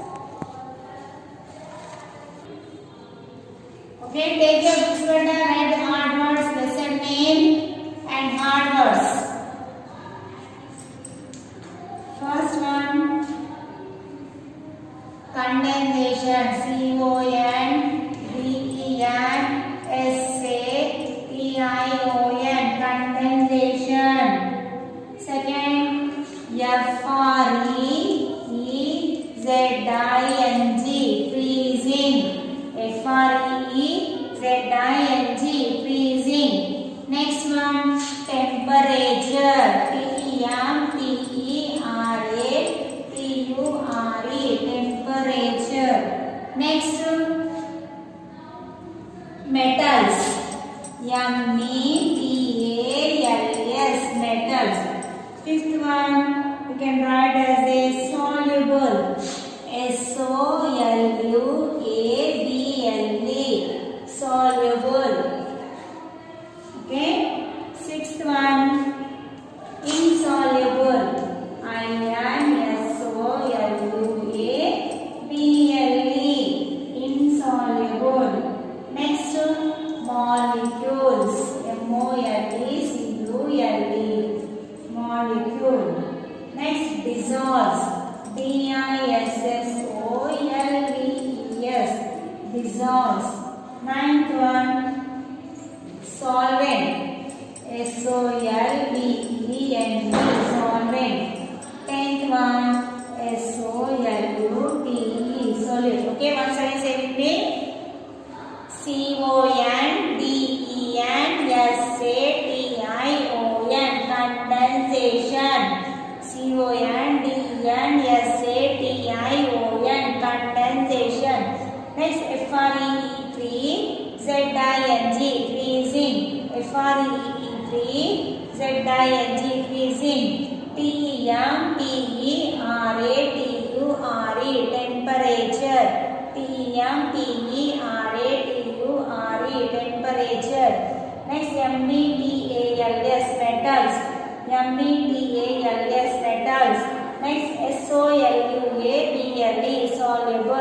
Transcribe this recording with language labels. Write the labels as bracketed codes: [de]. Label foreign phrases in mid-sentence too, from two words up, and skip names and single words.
[en] Okay, take your books, better. Write the hard words, lesson name and hard words. First one, condensation. C-O-N-D-E-N-S-A-T-I-O-N. Condensation. Second, F-R-E-E-Z-I-N-G. Freezing. F-R-E-E-Z-I-N-G. Freezing. Next one, temperature. T-E-M-P-E-R-A-T-U-R-E. Temperature. Next, metals. M-E-T-A-L-S. Metals. Fifth one, you can write as a soluble. S-O-L-U-A-B-L-E. Soluble. Okay. Sixth one, insoluble. I-N-S-O-L-U-A-B-L-E. Insoluble. Next, molecules. M-O-L-E-C-U-L-E. Molecule. Next, dissolves. D-I-S-S-O-L-V-E-S. Dissolves. Ninth one, solvent. S-O-L-V-E-N-T. Solvent. Tenth one, S-O-L-U-T-E. Solute. Okay, once again say with me. C-O-N-D-E-N-S-A-T-I-O-N. Condensation. C-O-N-D-E-N-S-A-T-I-O-N. Condensation. Next, F-R-E-E-Z-I-N-G. Freezing. F-R-E-E-Z-I-N-G. Freezing. T-E-M-P-E-R-A-T-U-R-E. Temperature. T-E-M-P-E-R-A-T-U-R-E. Temperature. Next, M-E-T-A-L-S. Metals. M-E-T-A-L-S. Metals. Next, S-O-L-U-A-B-L-E. Soluble.